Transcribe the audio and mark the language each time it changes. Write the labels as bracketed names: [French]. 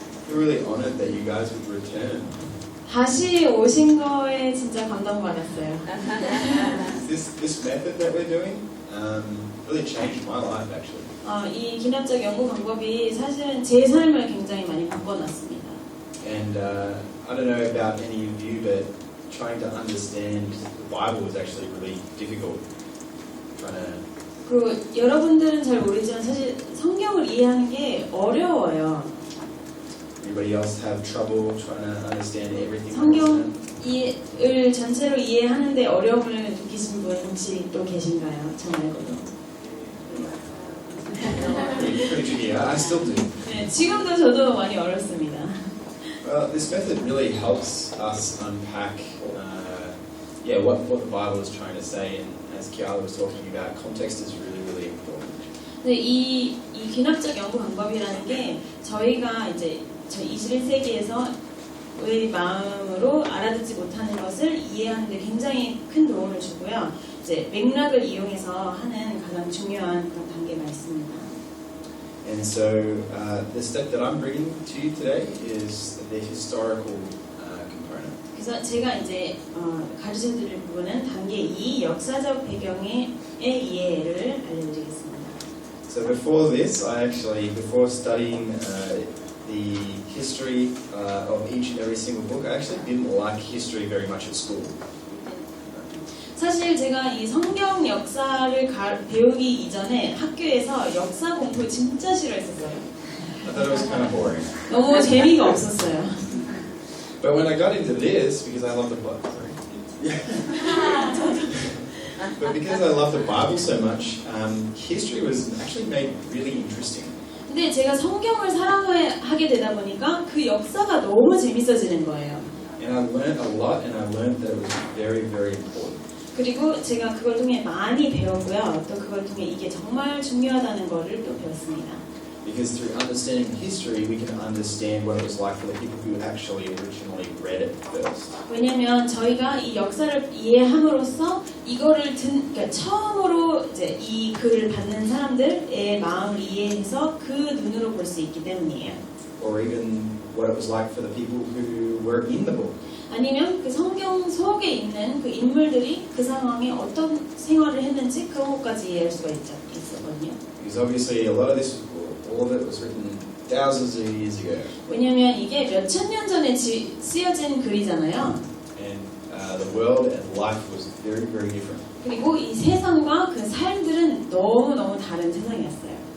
[English] We're really honored that you guys would return. [Korean] 다시 오신 거에 진짜 감동받았어요. [English] This method that we're doing really changed my life actually. [Korean] 이 기납적 연구 방법이 사실은 제 삶을 굉장히 많이 바꿔놨습니다. [English] And I don't know about any of you, but trying to understand the Bible was actually really difficult. [Korean] 그리고 여러분들은 잘 모르지만 사실 성경을 이해하는 게 어려워요. [English] Anybody else have trouble trying to understand everything? [Korean] 성경을 전체로 이해하는데 어려움을 느끼신 분 혹시 또 계신가요? 저 말고도. [English] Pretty tricky. I still do. [Korean] 네, 지금도 저도 많이 어렵습니다. [English] Well, this method really helps us unpack, what the Bible is trying to say, and as Kiara was talking about, context is really, really important. [Korean] 근데 이 귀납적 연구 방법이라는 게 저희가 이제 21세기에서 의 마음으로 알아듣지 못하는 것을 이해하는 데 굉장히 큰 도움을 주고요. 이제 맥락을 이용해서 하는 가장 중요한 그런 단계가 있습니다. [English] And so the step that I'm bringing to you today is the historical component. [Korean] 그래서 제가 이제 가르쳐드릴 부분은 단계 2 역사적 배경의 이해를 알려드리겠습니다. [English] So before this, before studying the history of each and every single book, I actually didn't like history very much at school. [Korean] 사실 제가 이 성경 역사를 배우기 이전에 학교에서 역사 공부 진짜 싫어했었어요. [English] I thought it was kind of boring. [Korean] 너무 재미가 없었어요. [English] But when I got into this, because I love the Bible, but because I love the Bible so much, history was actually made really interesting. [Korean] 근데 제가 성경을 사랑하게 되다 보니까 그 역사가 너무 재밌어지는 거예요. [English] And I learned a lot, and I learned that it was very, very important. [Korean] 그리고 제가 그걸 통해 많이 배웠고요. 또 그걸 통해 이게 정말 중요하다는 거를 또 배웠습니다. [English] Because through understanding history, we can understand what it was like for the people who actually originally read it first. [Korean] 왜냐하면 저희가 이 역사를 이해함으로써 이거를 그러니까 처음으로 이제 이 글을 받는 사람들의 마음을 이해해서 그 눈으로 볼 수 있기 때문이에요. [English] Or even what it was like for the people who were in the book. [Korean] 아니면 그 성경 속에 있는 그 인물들이 그 상황에 어떤 생활을 했는지 그런 것까지 이해할 수가 있었거든요. [English] Because obviously a lot of this, all of it was written thousands of years ago. [Korean] 왜냐하면 이게 몇천 년 전에 쓰여진 글이잖아요. [English] And the world and life was very, very different. [Korean] 그리고 이 세상과 그 삶들은 너무너무 다른 세상이었어요.